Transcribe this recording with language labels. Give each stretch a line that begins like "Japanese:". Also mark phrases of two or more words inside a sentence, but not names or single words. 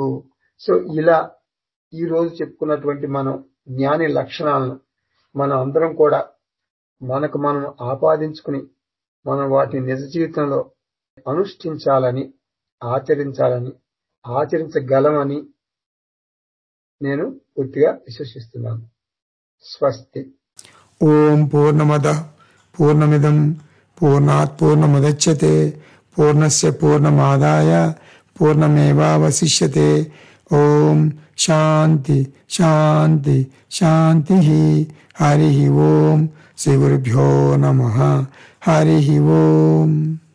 Telugu: సో ఇలా ఈ రోజు చెప్పుకున్నటువంటి మనం జ్ఞాని లక్షణాలను మనం అందరం కూడా మనకు మనం ఆపాదించుకుని మనం వాటిని నిజ జీవితంలో అనుష్ఠించాలని, ఆచరించగలమని నేను పూర్తిగా విశ్వసిస్తున్నాను. స్వస్తి.
Sanskrit: ఓం పూర్ణమద పూర్ణమిదం పూర్ణాత్ పూర్ణముదచ్యతే పూర్ణస్య పూర్ణమాదాయ పూర్ణమేవావశిష్యతే. ఓం శాంతి శాంతి శాంతి. హరి ఓం. శ్రీ గురుభ్యో నమః. హరి ఓం.